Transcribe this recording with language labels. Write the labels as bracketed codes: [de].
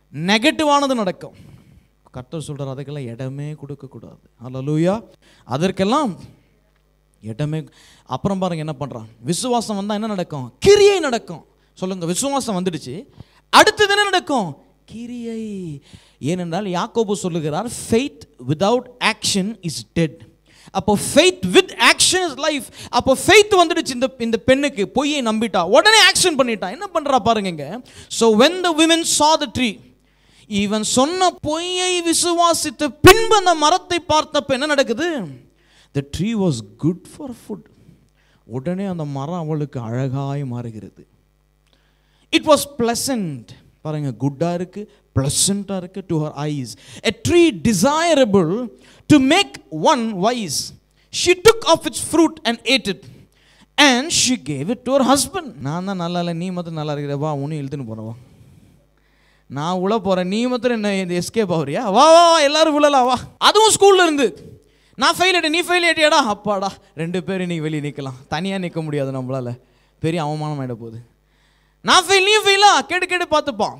[ta] நெகட்டிவானது நடக்கும். கர்த்தர் சொல்றார், அதுக்கெல்லாம் இடமே கொடுக்க கூடாது. ஹல்லேலூயா. அதற்கெல்லாம் இடமே. அப்புறம் பாருங்க என்ன பண்றான். விசுவாசம் வந்தா என்ன நடக்கும்? கிரியை நடக்கும். சொல்லுங்க, விசுவாசம் வந்துடுச்சு, அடுத்தது என்ன நடக்கும்? கிரியை. ஏனென்றால் யாக்கோபு சொல்லுகிறார், [en] faith without action is dead. அப்போ faith with action is life. [ta] அப்போ faith வந்துடுச்சு இந்த பெண்ணுக்கு. பொய்யை நம்பிட்டா, உடனே ஆக்ஷன் பண்ணிட்டா. என்ன பண்றா பாருங்க. [en] so when the women saw the tree, [ta] இவன் சொன்ன பொய்யை விசுவாசித்த பின்பு அந்த மரத்தை பார்த்தப்ப என்ன நடக்குது? [en] the tree was good for food. [ta] உடனே அந்த மரம் அவளுக்கு அழகாய் மாறுகிறது. [en] it was pleasant. [ta] பாருங்க, குட்டா இருக்கு, பிளசண்டா இருக்கு [en] to her eyes. a tree desirable to make one wise. she took off its fruit and ate it, and she gave it to her husband. [ta] நான் தான் நல்லா இல்லை, நீ மட்டும் நல்லா இருக்கிற, வா உன்னை இழுத்துன்னு போறவா, நான் உள்ள போறேன், நீ மட்டும் என்ன எஸ்கேப் ஆகுறியா, வா வா எல்லாரும் உள்ளலாம் வா. அதுவும் ஸ்கூல்ல இருந்து நான் ஃபெயில் ஆயிட்டேன், நீ ஃபெயில் ஆயிட்டியாடா, அப்பாடா 2 பேரும் இன்னைக்கு வெளியே நிற்கலாம். தனியாக நிற்க முடியாது நம்மளால, பெரிய அவமானம் ஆகிட போகுது. நான் ஃபெயில், நீ ஃபெயிலா, கேட்டு பார்த்துப்பான்.